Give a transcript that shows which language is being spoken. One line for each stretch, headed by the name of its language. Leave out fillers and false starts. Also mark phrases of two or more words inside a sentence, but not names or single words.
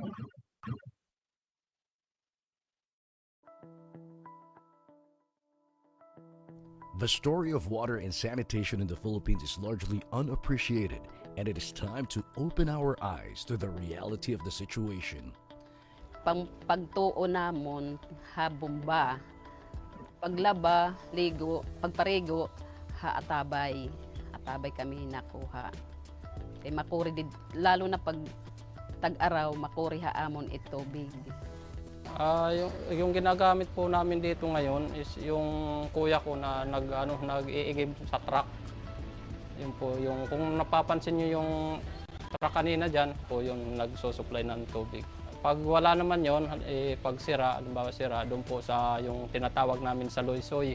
English: The story of water and sanitation in the Philippines is largely unappreciated, and it is time to open our eyes to the reality of the situation.
Waray: Pagtuo namon habumba, paglaba, ligo, pagparigo, atabay kami nakuha. Kay makuri lalo na pag tag-araw, makuri haamon ito big.
Filipino: Yung ginagamit po namin dito ngayon is yung kuya ko na nag-iigib sa truck. Yun po, yung kung napapansin niyo yung truck kanina diyan po yung nagso-supply ng tubig. Pag wala naman yon, pag sira, halimbawa sira, doon po sa yung tinatawag namin sa loy-soy.